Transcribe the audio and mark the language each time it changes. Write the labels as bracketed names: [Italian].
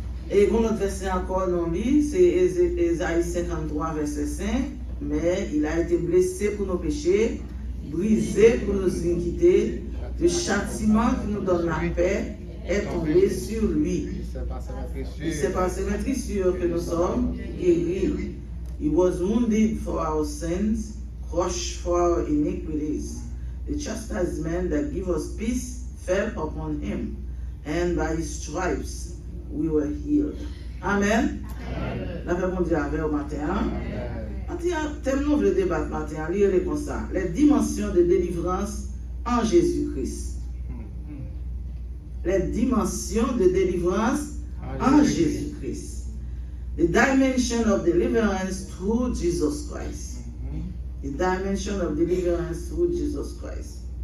[French] Et pour notre verset encore non lu, c'est Ésaïe 53, verset 5. Mais il a été blessé pour nos péchés, brisé pour nos iniquités. Le châtiment qui nous donne la paix est tombé sur lui. C'est par ses meurtrissures que nous sommes guéris. [English] He was wounded for our sins, crushed for our iniquities. The chastisement that gives us peace fell upon him, and by his stripes we were healed. Amen. [French] La paix mondiale avec au matin. Tellement le débat matin, lire comme ça. Les dimensions de délivrance en Jésus-Christ. Les dimensions de délivrance en Jésus-Christ. [English] The dimension of deliverance through Jesus Christ. The dimension of deliverance through Jesus Christ.